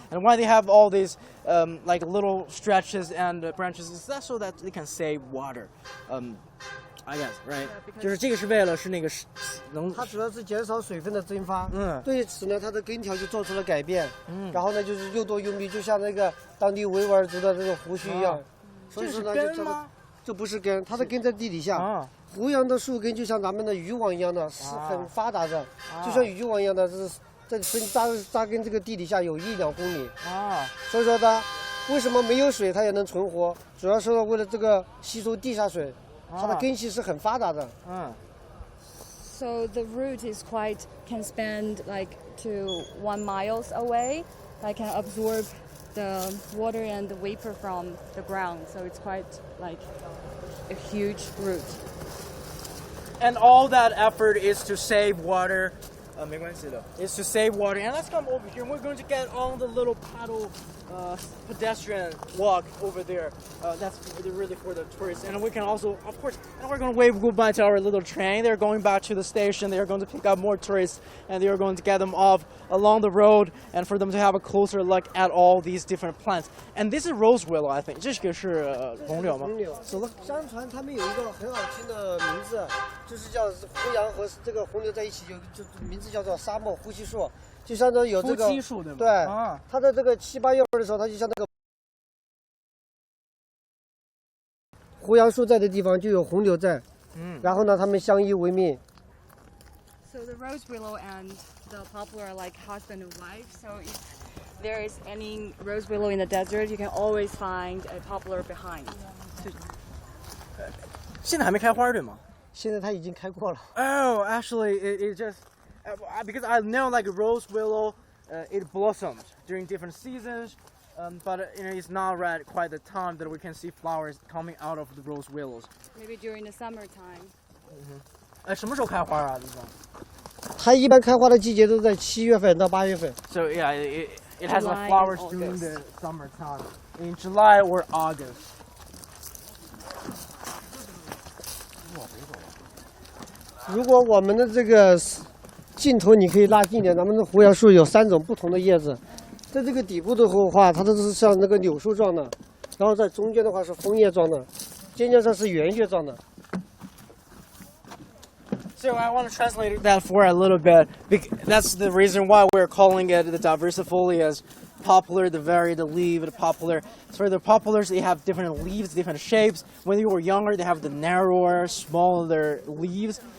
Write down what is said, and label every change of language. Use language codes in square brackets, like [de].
[en] And why they have all these like little stretches and branches is that so that they can save water. I guess, right? [zh] 就是这个是为了是那个能。它主要是减少水分的蒸发。对此呢，它的根条就做出了改变。然后呢，就是又多又密，就像那个当地维吾尔族的这种胡须一样。所以说呢，这不是根，它的根在地底下。胡杨的树根就像咱们的渔网一样的，是很发达的，就像渔网一样的，是在扎根这个地底下有1-2公里。所以说它为什么没有水它也能存活？主要是为了这个吸收地下水。它的根系是很发达的。 [en] So the root can spend like to 1 mile away, like can absorb the water and the vapor from the ground. So it's quite like a huge root. And all that effort is to save water. [zh] 没关系的. [en] Is to save water. And let's come over here. We're going to get on the little paddle pedestrian walk over there. That's really for the tourists. And we can also, of course, and we're going to wave goodbye to our little train. They're going back to the station. They are going to pick up more tourists, and they are going to get them off along the road, and for them to have a closer look at all these different plants. And this is rose willow, I think. [zh] 这个是红柳吗？红柳。相传他们有一个很好听的名字，就是叫胡杨和这个红柳在一起，就名字叫做沙漠呼吸树。就像这有这个，对，它的这个7、8月份的时候，它就像那个胡杨树在的地方就有红柳在，然后呢，它们相依为命。 [en] So the rose willow and the poplar are like husband and wife. So if there is any rose willow in the desert, you can always find a poplar behind. [zh] 现在还没开花对吗？现在它已经开过了。 [en] Oh, actually, it just. Because I know like rose willow, it blossoms during different seasons, but it's not right quite the time that we can see flowers coming out of the rose willows. Maybe during the summertime. [zh] 什么时候开花啊？它一般开花的季节都在7月份到8月份。 [en] So yeah, it has the flowers during the summertime, in July or August. [zh] 如果我们的这个镜头你可以拉近一点，咱们的胡杨树有3种不同的叶子，在这个底部的话，它都是像那个柳树状的，然后在中间的话是枫叶状的，尖尖上是圆叶状的。 [en] So I want to translate that for a little bit. That's the reason why we're calling it the Diversifolia's poplar, the leaf, the poplar. So the poplars, they have different leaves, different shapes. When they were younger, they have the narrower, smaller leaves.